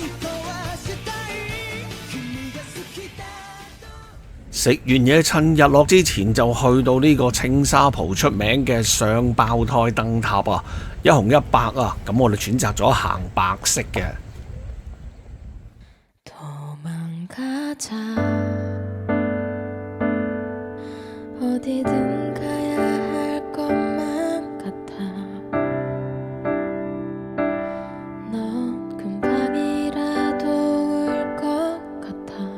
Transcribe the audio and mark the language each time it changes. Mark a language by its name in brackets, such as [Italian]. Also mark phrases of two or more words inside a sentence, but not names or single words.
[Cantonese] 食完嘢，趁日落之前就去到呢個青沙浦出名嘅雙胞胎燈塔啊，一紅一白啊，咁我哋選擇咗行白色嘅。 [Korean] 도망가자 어디든 가야 할 것만 같아. 넌 금방이라도 올 것 같아.